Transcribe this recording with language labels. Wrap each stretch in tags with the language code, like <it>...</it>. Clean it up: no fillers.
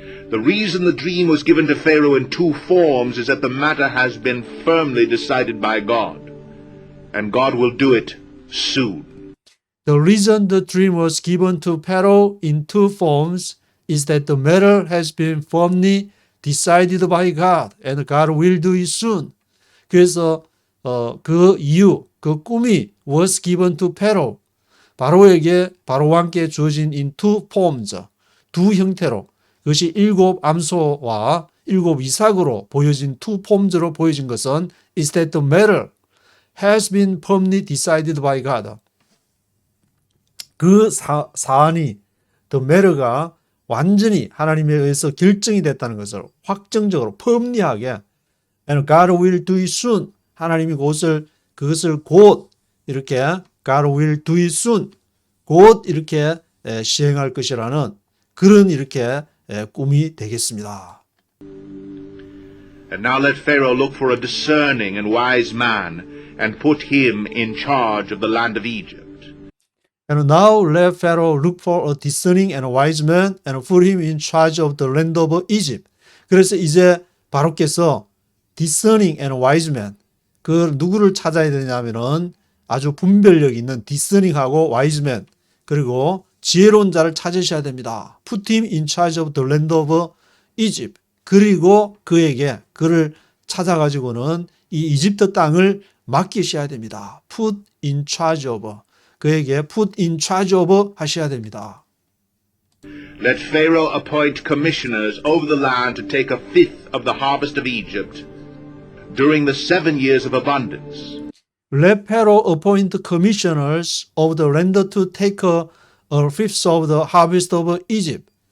<en>The reason the dream was given to Pharaoh in two forms is that the matter has been firmly decided by God, and God will do it soon. The reason the dream was given to Pharaoh in two forms is that the matter has been firmly decided by God, and God will do it soon.</en> <ko>그래서 그 이유, 그 꿈이</ko> <en>was given to Pharaoh,</en> <ko>바로에게 바로 왕께 주어진</ko> <en>in two forms,</en> <ko>두 형태로 그것이 일곱 암소와 일곱 이삭으로 보여진 two forms로 보여진 것은</ko> <en>is that the matter has been firmly decided by God.</en> <ko>그 사안이 the matter가 완전히 하나님에 의해서 결정이 됐다는 것을 확정적으로 firmly하게</ko> <en>and God will do it soon.</en> <ko>하나님이 그것을 곧 이렇게</ko> <en>God will do it soon.</en> <ko>곧 이렇게 시행할 것이라는 그런 이렇게 꿈이 되겠습니다.</ko> <en>And now let Pharaoh look for a discerning and wise man and put him in charge of the land of Egypt. And now let Pharaoh look for a discerning and wise man and put him in charge of the land of Egypt.</en> <ko>그래서 이제 바로께서</ko> <en>discerning and wise man,</en> <ko>그 누구를 찾아야 되냐면은 아주 분별력 있는 discerning하고 wise man, 그리고 지혜로운 자를 찾으셔야 됩니다.</ko> <en>Put him in charge of the land of Egypt.</en> <ko>그리고 그를 찾아가지고는 이 이집트 땅을 맡기셔야 됩니다.</ko> <en>Put in charge of.</en> <ko>그에게</ko> <en>put in charge of</en> <ko>하셔야 됩니다.</ko> <en>Let Pharaoh appoint commissioners over the land to take a fifth of the harvest of Egypt during the 7 years of abundance. Let Pharaoh appoint commissioners of the land to take a fifth of the harvest of Egypt.</en>